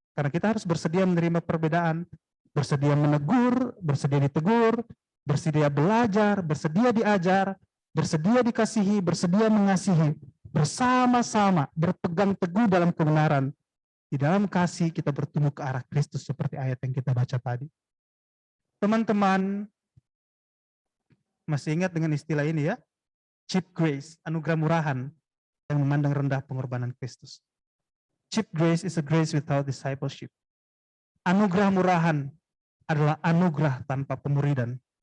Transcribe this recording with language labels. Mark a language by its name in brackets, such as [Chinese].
[Indonesian] Karena kita harus bersedia menerima perbedaan, bersedia menegur, bersedia ditegur, bersedia belajar, bersedia diajar, bersedia dikasihi, bersedia mengasihi, bersama-sama berpegang teguh dalam kebenaran. Di dalam kasih kita bertumbuh ke arah Kristus seperti ayat yang kita baca tadi. Teman-teman, masih ingat dengan istilah ini ya? Cheap grace, anugerah murahan yang memandang rendah pengorbanan Kristus. [English] Cheap grace is a grace without discipleship. [Indonesian] Anugerah murahan adalah anugerah tanpa pemuridan.